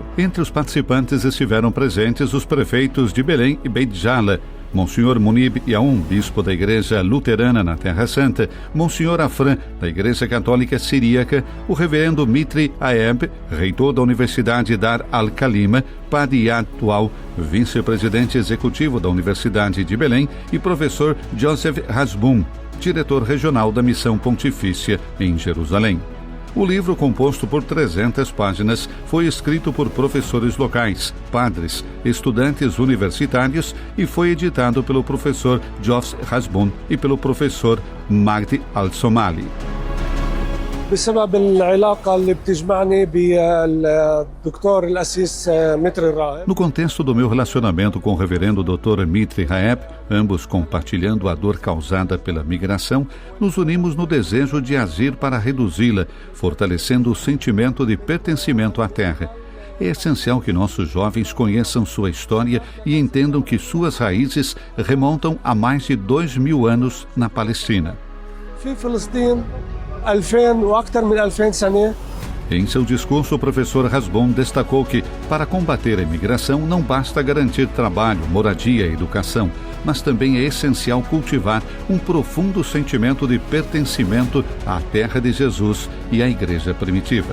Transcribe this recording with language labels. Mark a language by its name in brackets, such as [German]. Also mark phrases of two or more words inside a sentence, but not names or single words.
[Portuguese] Entre os participantes estiveram presentes os prefeitos de Belém e Beit Jala, Monsenhor Munib Yaum, bispo da Igreja Luterana na Terra Santa, Monsenhor Afran, da Igreja Católica Siríaca, o reverendo Mitri Aeb, reitor da Universidade Dar al-Khalima, padre atual, vice-presidente executivo da Universidade de Belém, e professor Joseph Hasbun, diretor regional da Missão Pontifícia em Jerusalém. O livro, composto por 300 páginas, foi escrito por professores locais, padres, estudantes universitários e foi editado pelo professor Joseph Hasbun e pelo professor Magdi al-Somali. [Arabic] بسبب العلاقة اللي بتجمعني بالدكتور الأسيس متري الراهب. [Portuguese] No contexto do meu relacionamento com o reverendo Dr. Mitri Raeb, ambos compartilhando a dor causada pela migração, nos unimos no desejo de agir para reduzi-la, fortalecendo o sentimento de pertencimento à terra. É essencial que nossos jovens conheçam sua história e entendam que suas raízes remontam a mais de 2000 anos na Palestina. [Arabic] في فلسطين 2000 وأكثر من 2000 سنة [Portuguese] Em seu discurso, o professor Hasbun destacou que, para combater a imigração, não basta garantir trabalho, moradia e educação, mas também é essencial cultivar um profundo sentimento de pertencimento à terra de Jesus e à igreja primitiva.